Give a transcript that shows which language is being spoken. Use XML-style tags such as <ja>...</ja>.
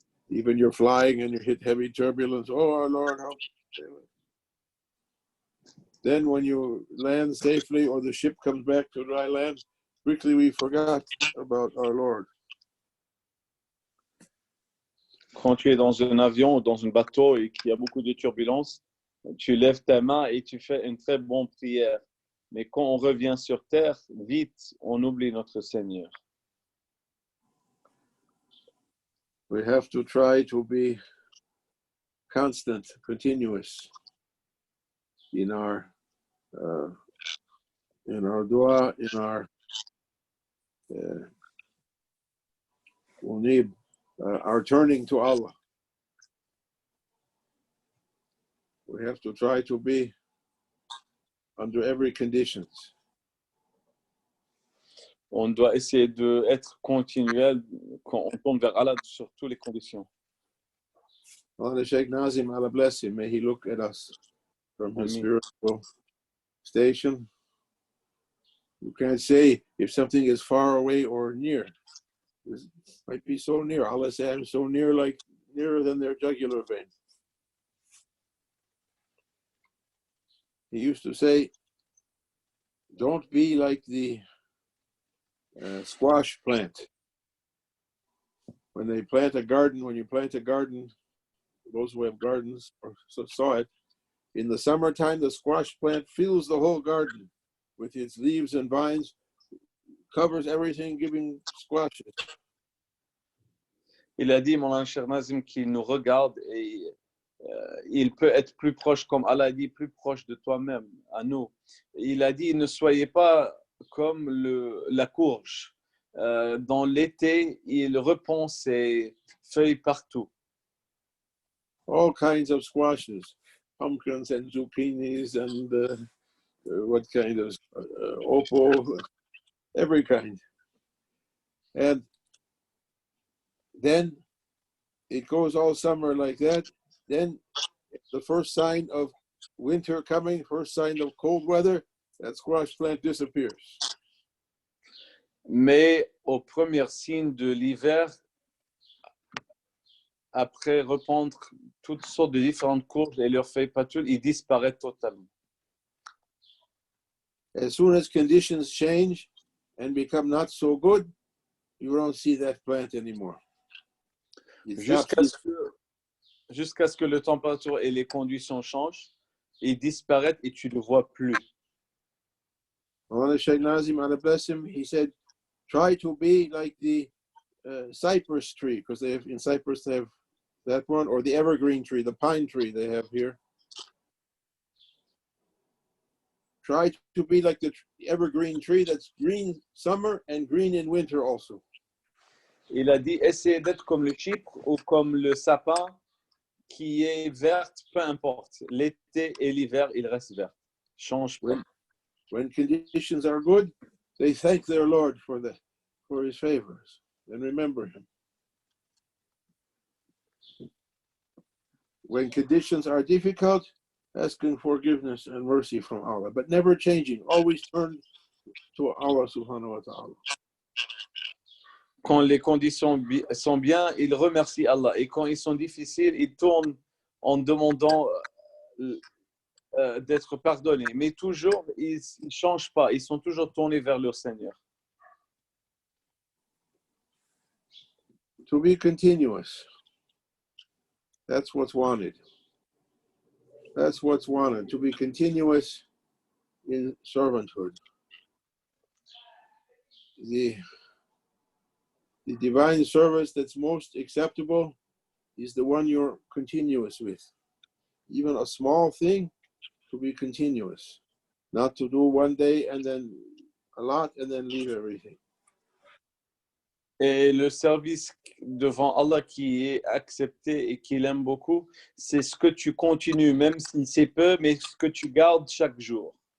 <en>Even you're flying and you hit heavy turbulence, "Oh our Lord, help, save us." Then when you land safely or the ship comes back to dry land, quickly we forgot about our Lord.</en> <fr>Quand tu es dans un avion ou dans un bateau et qu'il y a beaucoup de turbulences, tu lèves ta main et tu fais une très bonne prière. Mais quand on revient sur terre, vite, on oublie notre Seigneur.</fr> <en>We have to try to be constant, continuous in our dua, in our munib, our turning to Allah. We have to try to be under every conditions.</en> <fr>On doit essayer d'être continuel quand on tombe vers Allah sur toutes les conditions.</fr> <en>Allah Sheikh Nazim, Allah bless him, may he look at us from his spiritual station. You can't say if something is far away or near. It might be so near. Allah said, "I'm so near, like nearer than their jugular vein." He used to say, "Don't be like the squash plant. When they plant a garden, when you plant a garden, those who have gardens or saw it, in the summertime, the squash plant fills the whole garden with its leaves and vines, covers everything, giving squashes."</en> <fr>Il a dit, mon cher Nazim, qu'il nous regarde et il peut être plus proche, comme Allah a dit, plus proche de toi-même, à nous. Il a dit, ne soyez pas comme la courge. Dans l'été, il répand ses feuilles partout.</fr> <en>All kinds of squashes, pumpkins and zucchinis and what kind of opal, every kind. And then it goes all summer like that. Then the first sign of winter coming, first sign of cold weather, that squash plant disappears.</en> <fr>Mais au premier signe de l'hiver, après répandre toutes sortes de différentes courges et leurs feuilles pâtules, il disparaît totalement.</fr> <en>As soon as conditions change and become not so good, you don't see that plant anymore.</en> <fr>Jusqu'à ce que la température et les conditions changent, il disparaît et tu ne le vois plus.</fr> <en>Sheikh Nazim, Allah bless him, he said, try to be like the cypress tree, because in Cyprus they have that one, or the evergreen tree, the pine tree they have here. Try to be like the evergreen tree that's green summer and green in winter also.</en> <fr>Il a dit, essayez d'être comme le chypre ou comme le sapin qui est vert, peu importe. L'été et l'hiver, il reste vert. Change pas.</fr> <en>When conditions are good, they thank their Lord for his favors and remember him. When conditions are difficult, asking forgiveness and mercy from Allah, but never changing, always turn to Allah subhanahu wa ta'ala.</en> <fr>Quand les conditions sont bien, il remercie Allah. Et quand ils sont difficiles, il tourne en demandant d'être pardonné. Mais toujours, ils ne changent pas. Ils sont toujours tournés vers leur Seigneur.</fr> <en>To be continuous. That's what's wanted. That's what's wanted. To be continuous in servanthood. The divine service that's most acceptable is the one you're continuous with. Even a small thing, to be continuous. Not to do one day and then a lot and then leave everything.</en> <fr>Et le service devant Allah qui est accepté et qu'il aime beaucoup, c'est ce que tu continues, même si c'est peu, mais ce que tu gardes chaque jour.</fr>